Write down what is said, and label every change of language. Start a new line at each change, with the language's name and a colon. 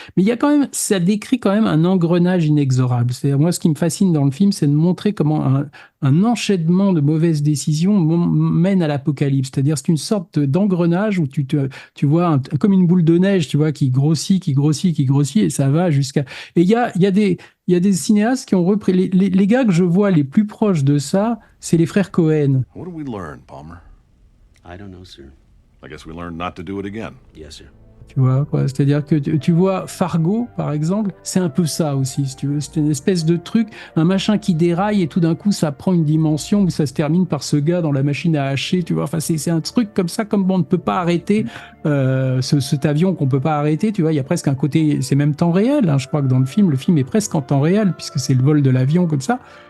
French: Mais il y a quand même, ça décrit quand même un engrenage inexorable. C'est-à-dire, moi, ce qui me fascine dans le film, c'est de montrer comment un enchaînement de mauvaises décisions mène à l'apocalypse. C'est-à-dire, c'est une sorte d'engrenage où tu vois comme une boule de neige, tu vois, qui grossit, et ça va jusqu'à. Et il y a des cinéastes qui ont repris les gars que je vois les plus proches de ça, c'est les frères Cohen.
English: What did we learn, Palmer? I don't know, sir. I guess we learned not to do it again. Yes, sir.
French: Tu vois, quoi. C'est-à-dire que tu vois Fargo, par exemple, c'est un peu ça aussi, si tu veux. C'est une espèce de truc, un machin qui déraille et tout d'un coup, ça prend une dimension où ça se termine par ce gars dans la machine à hacher, tu vois. Enfin, c'est un truc comme ça, comme on ne peut pas arrêter cet avion qu'on peut pas arrêter, tu vois. Il y a presque un côté, c'est même temps réel, hein. Je crois que dans le film est presque en temps réel, puisque c'est le vol de l'avion comme ça.